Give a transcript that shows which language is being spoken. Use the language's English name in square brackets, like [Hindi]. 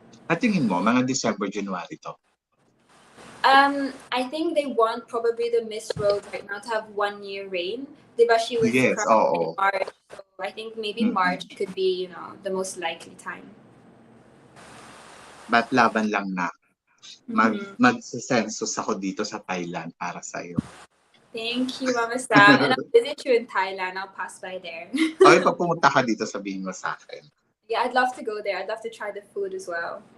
[Filipino] At tingin mo, mga December, January to? [English] I think they want probably the Miss World right now to have 1 year reign. [Filipino] Diba [English] she was crowned in March, so I think maybe March could be, the most likely time. But [Filipino] laban lang na. Mag-census ako dito sa Thailand para sa'yo. [English] Thank you, Mama Sam. And I'll visit you in Thailand. I'll pass by there. [Filipino] Okay, pag pumunta ka dito, sabihin mo sa akin. [English] Yeah, I'd love to go there. I'd love to try the food as well.